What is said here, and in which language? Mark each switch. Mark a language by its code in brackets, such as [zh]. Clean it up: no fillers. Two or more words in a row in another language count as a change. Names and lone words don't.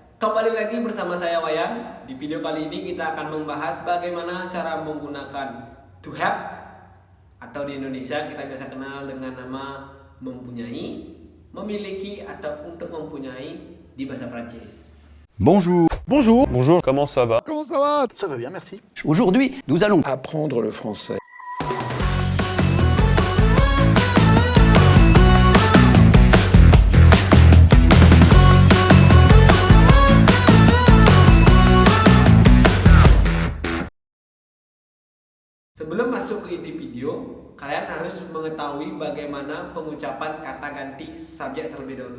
[id] Kembali lagi bersama saya Wayan. Di video kali ini kita akan membahas bagaimana cara menggunakan [en] to have [id] atau di Indonesia kita biasa kenal dengan nama mempunyai, memiliki atau untuk mempunyai di bahasa Prancis. [fr] Bonjour. Bonjour. Bonjour, comment ça va? Comment ça va? Ça va bien, merci. Aujourd'hui, nous allons apprendre le français. [id] Sebelum masuk ke inti video, kalian harus mengetahui bagaimana pengucapan kata ganti subjek terlebih dahulu.